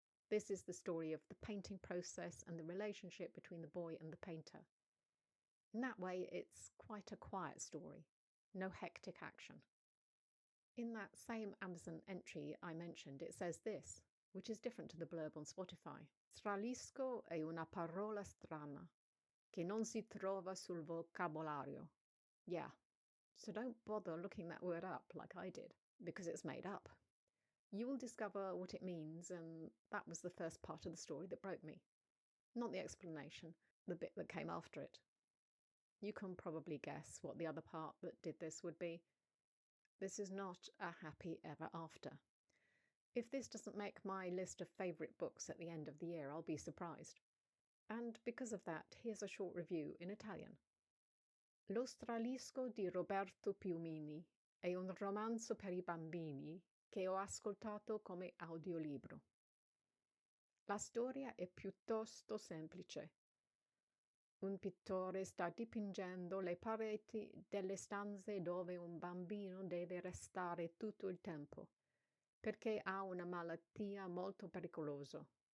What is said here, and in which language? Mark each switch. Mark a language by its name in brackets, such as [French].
[English] This is the story of the painting process and the relationship between the boy and the painter. In that way, it's quite a quiet story, no hectic action. In that same Amazon entry I mentioned, it says this, which is different to the blurb on Spotify. [Italian] Stralisco è una parola strana, che non si trova sul vocabolario. [English] Yeah, so don't bother looking that word up like I did, because it's made up. You will discover what it means, and that was the first part of the story that broke me. Not the explanation, the bit that came after it. You can probably guess what the other part that did this would be. This is not a happy ever after. If this doesn't make my list of favourite books at the end of the year, I'll be surprised. And because of that, here's a short review in Italian. [Italian] Lo stralisco di Roberto Piumini è un romanzo per i bambini che ho ascoltato come audiolibro. La storia è piuttosto semplice. Un pittore sta dipingendo le pareti delle stanze dove un bambino deve restare tutto il tempo, perché ha una malattia molto pericolosa.